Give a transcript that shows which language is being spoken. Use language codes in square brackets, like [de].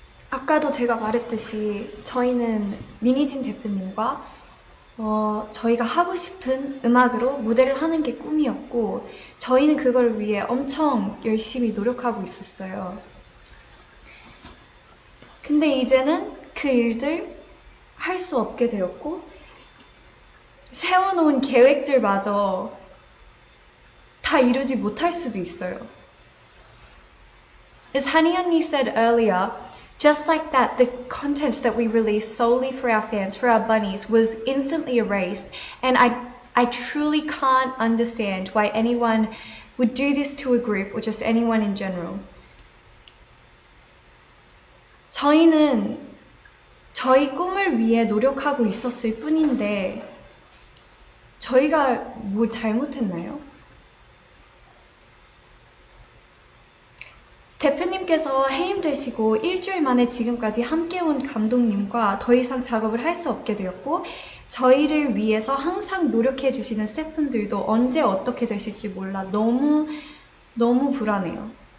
[ko] 아까도 제가 말했듯이 저희는 미니진 대표님과 저희가 하고 싶은 음악으로 무대를 하는 게 꿈이었고 저희는 그걸 위해 엄청 열심히 노력하고 있었어요. 근데 이제는 그 일들 할 수 없게 되었고 세워놓은 계획들마저 다 이루지 못할 수도 있어요. [en] As Hani 언니 said earlier, just like that, the content that we released solely for our fans, for our bunnies, was instantly erased. And I truly can't understand why anyone would do this to a group or just anyone in general. [ko] 저희는 저희 꿈을 위해 노력하고 있었을 뿐인데 저희가 뭘 잘못했나요? 대표님께서 해임되시고 일주일 만에 지금까지 함께 온 감독님과 더 이상 작업을 할 수 없게 되었고 저희를 위해서 항상 노력해 주시는 스태프분들도 언제 어떻게 되실지 몰라 너무 불안해요.